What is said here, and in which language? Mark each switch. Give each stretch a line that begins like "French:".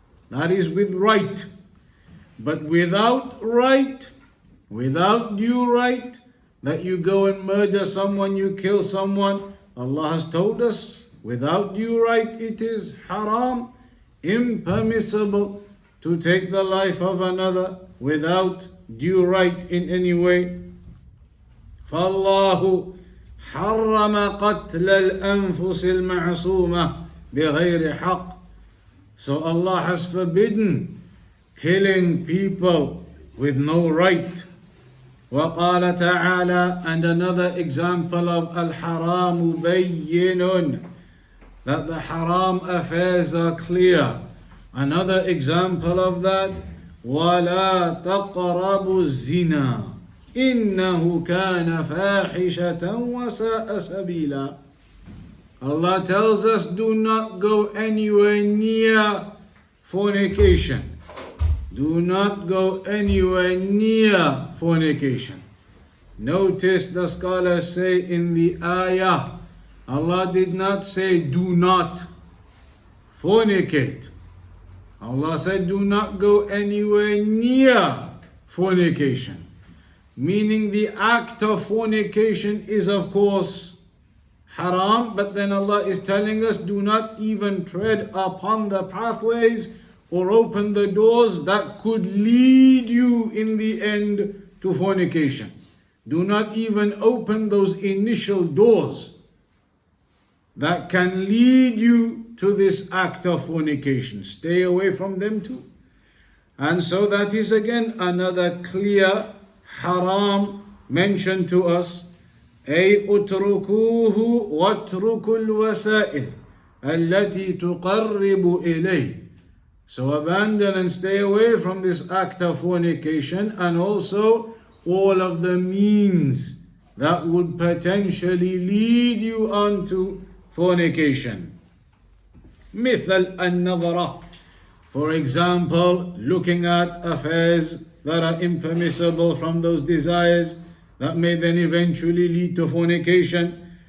English: That is with right. But without right, without due right, that you go and murder someone, you kill someone, Allah has told us, without due right, it is haram, impermissible to take the life of another without due right in any way.
Arabic: فالله حرم قتل الأنفس المعصومة بغير حق.
English: So Allah has forbidden killing people with no right.
Arabic: وقال تعالى,
English: and another example of
Arabic: al-haram bayyinun,
English: that the haram affairs are clear. Another example of that,
Arabic: وَلَا تَقْرَبُوا الزِّنَا إِنَّهُ كَانَ فَاحِشَةً وَسَاءَ سَبِيلًا.
English: Allah tells us, do not go anywhere near fornication. Do not go anywhere near fornication. Notice the scholars say in the ayah, Allah did not say do not fornicate. Allah said do not go anywhere near fornication. Meaning the act of fornication is of course haram, but then Allah is telling us do not even tread upon the pathways or open the doors that could lead you in the end to fornication. Do not even open those initial doors that can lead you to this act of fornication. Stay away from them too. And so that is again another clear haram mentioned to us.
Arabic: أي اتركوه واتركوا الوسائل التي تقرب إليه.
English: So abandon and stay away from this act of fornication, and also all of the means that would potentially lead you on to fornication.
Arabic: مثل النظرة,
English: for example, looking at affairs that are impermissible from those desires that may then eventually lead to fornication.